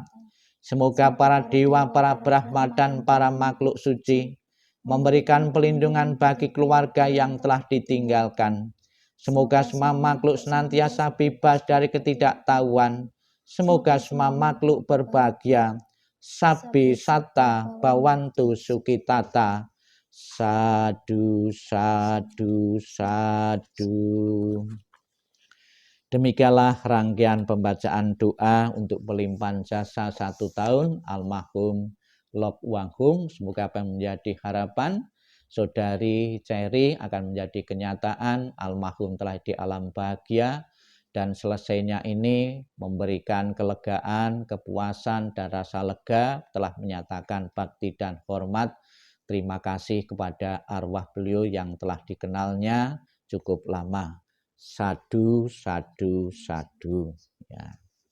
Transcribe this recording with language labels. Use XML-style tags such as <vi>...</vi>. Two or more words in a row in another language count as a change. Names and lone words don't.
<id>Semoga para dewa, para brahma, dan para makhluk suci memberikan pelindungan bagi keluarga yang telah ditinggalkan. Semoga semua makhluk senantiasa bebas dari ketidaktahuan. Semoga semua makhluk berbahagia.</id> <pi>Sabi sata bawantu sukitata. Sadu, sadu, sadu.</pi> <id>Demikianlah rangkaian pembacaan doa untuk pelimpahan jasa 1 tahun almarhum Lok Wanghung. Semoga apa yang menjadi harapan Saudari Cherry akan menjadi kenyataan. Almarhum telah di alam bahagia, dan selesainya ini memberikan kelegaan, kepuasan, dan rasa lega, telah menyatakan bakti dan hormat. Terima kasih kepada arwah beliau yang telah dikenalnya cukup lama.</id> <pi>Sadu, sadu, sadu. Ya.</pi>